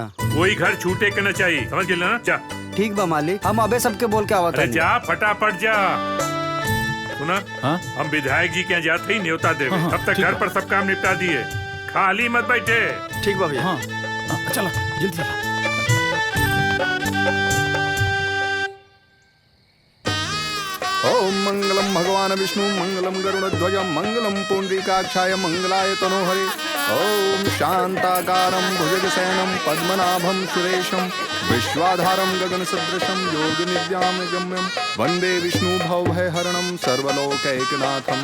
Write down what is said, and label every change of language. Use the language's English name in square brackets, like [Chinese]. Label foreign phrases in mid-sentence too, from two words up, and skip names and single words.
[Bhojpuri] कोई घर छूटे के न चाहिए, समझ गए ना? जा ठीक बा मालिक, हम अबे सबके बोल के आवत अरे हनी। जा फटाफट जा। सुना हम विधायक जी के यहाँ जाते ही न्योता देवे। हाँ, तब तक ठीक घर बा। पर सब काम निपटा दिए, खाली मत बैठे। ठीक बा भैया। चला जल्दी चला। [Sanskrit] ओम मंगलम भगवान विष्णु मंगलम गरुड़ध्वज मंगलम पुंडरीकाक्षाय मंगलाय तनोहरे। ओम शांताकारं भुजगशयनं पद्मनाभं सुरेशं विश्वाधारं गगनसदृशं योगनिद्यां गम्यं वन्दे विष्णु भवभयहरणं सर्वलोकैकनाथम्।